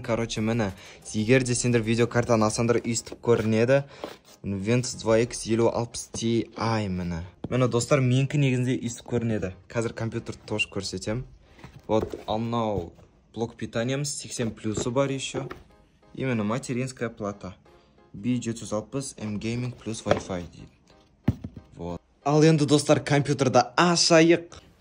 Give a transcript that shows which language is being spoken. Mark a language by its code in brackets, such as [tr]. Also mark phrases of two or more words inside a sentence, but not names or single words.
[kk] Короче, міне, егер де сендер видеокартаны алсаңдар өйстіп көрінеді. Windows 2X 50-60 Ti міне. Міне, достар, менікі негізінде өйстіп көрінеді. Қазір компьютерді тоже көрсетем. Вот, ал мынау [ru] блок питаниямыз [kk] 80 плюсы бар еще. [ru] Именно материнская плата. [kk] B760 M-Gaming плюс Wi-Fi дейді. Вот. Ал енді, достар, компьютерді ашайық.